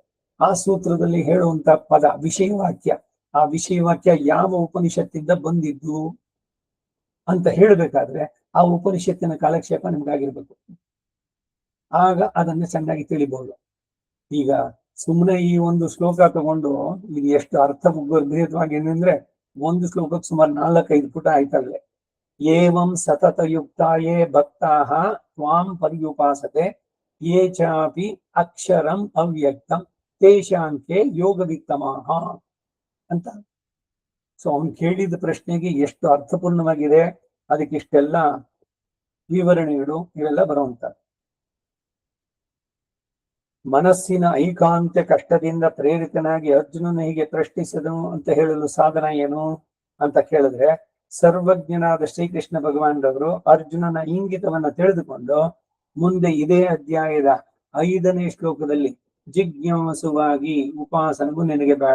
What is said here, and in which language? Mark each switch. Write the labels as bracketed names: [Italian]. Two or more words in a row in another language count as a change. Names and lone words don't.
[Kannada] ಆ ಸೂತ್ರದಲ್ಲಿ ಹೇಳುವಂತ ಪದ ವಿಷಯವಾಕ್ಯ, ಆ ವಿಷಯವಾಕ್ಯ ಯಾವ ಉಪನಿಷತ್ತಿಂದ ಬಂದಿದ್ದು ಅಂತ ಹೇಳ್ಬೇಕಾದ್ರೆ ಆ ಉಪನಿಷತ್ತಿನ ಕಾಲಕ್ಷೇಪ ನಿಮ್ಗಾಗಿರ್ಬೇಕು, ಆಗ ಅದನ್ನ ಚೆನ್ನಾಗಿ ತಿಳಿಬಹುದು. ಈಗ ಸುಮ್ಮನೆ ಈ ಒಂದು ಶ್ಲೋಕ ತಗೊಂಡು ಇದು ಎಷ್ಟು ಅರ್ಥ ಭೇದವಾಗಿ ಏನಂದ್ರೆ ಒಂದು ಶ್ಲೋಕಕ್ಕೆ ಸುಮಾರು 4-5 ಪುಟ ಆಯ್ತಲ್ಲೇ. [Sanskrit] ಏವಂ ಸತತಯುಕ್ತಾಯೇ ಭಕ್ತಾಃ ತ್ವಾಂ ಪರ್ಯುಪಾಸತೆ ಯೇ ಚಾಪಿ ಅಕ್ಷರಂ ಅವ್ಯಕ್ತಂ ತೇಷಾಂಕೆ ಯೋಗವಿತ್ತಮಾಹ ಅಂತ. [Kannada] ಸೊ ಅವನು ಕೇಳಿದ ಪ್ರಶ್ನೆಗೆ ಎಷ್ಟು ಅರ್ಥಪೂರ್ಣವಾಗಿದೆ, ಅದಕ್ಕೆ ಇಷ್ಟೆಲ್ಲ ವಿವರಣೆಗಳು ಇವೆಲ್ಲ ಬರುವಂತ. ಮನಸ್ಸಿನ ಐಕಾಂತ್ಯ ಕಷ್ಟದಿಂದ ಪ್ರೇರಿತನಾಗಿ ಅರ್ಜುನನ ಹೀಗೆ ಪ್ರಶ್ನಿಸಿದನು ಅಂತ ಹೇಳಲು ಸಾಧನ ಏನು ಅಂತ ಕೇಳಿದ್ರೆ, ಸರ್ವಜ್ಞನಾದ ಶ್ರೀಕೃಷ್ಣ ಭಗವಾನರವರು ಅರ್ಜುನನ ಇಂಗಿತವನ್ನ ತಿಳಿದುಕೊಂಡು ಮುಂದೆ ಇದೇ ಅಧ್ಯಾಯದ 5ನೇ ಶ್ಲೋಕದಲ್ಲಿ ಜಿಜ್ಞಾಸುವಾಗಿ ಉಪಾಸನಗೂ ನಿನಗೆ ಬೇಡ,